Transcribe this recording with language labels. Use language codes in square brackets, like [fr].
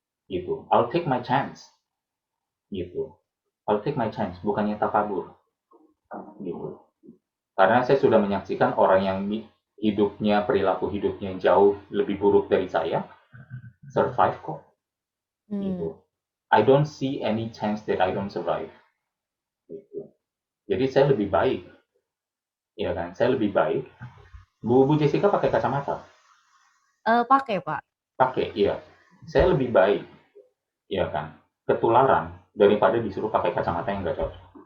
[en] Gitu. I'll take my chance. Gitu. I'll take my chance, [id] bukannya takabur. [en] Gitu. [id] Karena saya sudah menyaksikan orang yang hidupnya, perilaku hidupnya jauh lebih buruk dari saya, survive kok. Gitu. [en] I don't see any chance that I don't survive. [id] Gitu. Jadi saya lebih baik, ya kan? Saya lebih baik. Bu Jessica pakai kacamata? Pakai Pak. Pakai, iya. Saya lebih baik, ya kan? Ketularan daripada disuruh pakai kacamata yang nggak cocok.